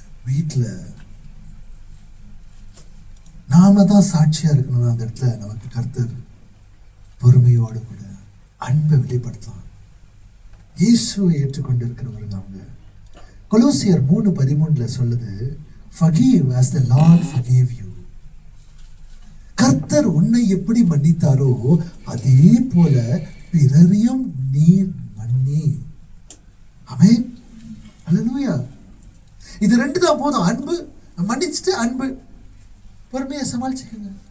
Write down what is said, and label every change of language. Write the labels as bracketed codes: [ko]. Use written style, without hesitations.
[ta] வீட்டுல நாம தான் சாட்சியா இருக்கணும். அந்த இடத்துல நமக்கு கர்த்தர் பொறுமையோடு கூட அன்பை வெளிப்படுத்தலாம். இயேசுவை ஏற்றுக்கொண்டு இருக்கிறவங்க அவங்க. [en] கொலோசியர் 3:13 [ta] சொல்லுது, [en] forgive as the Lord forgave you. [ta] கர்த்தர் உன்னை எப்படி மன்னித்தாரோ அதே போல பிறரையும் நீர் மன்னி. ஆமென். அல்லேலூயா. இது 2 தான் போதும். அன்பு மன்னிச்சுட்டு அன்பு, பொறுமையை சமாளிச்சுக்கங்க.